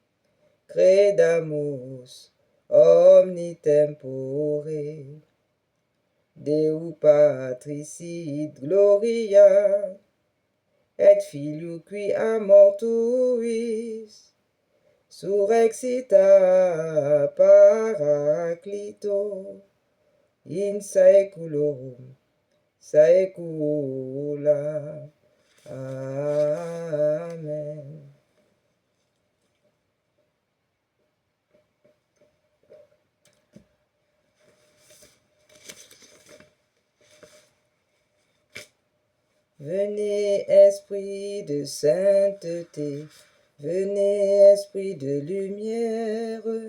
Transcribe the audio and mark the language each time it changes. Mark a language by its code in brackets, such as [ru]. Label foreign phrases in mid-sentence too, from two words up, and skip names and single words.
[la] credamus omnitempore, Deu Patris sit gloria, et Filio qui a mortuis, surrexita Paraclito, in saeculorum saecula. Amen. [fr] Venez, esprit de sainteté, venez, esprit de lumière,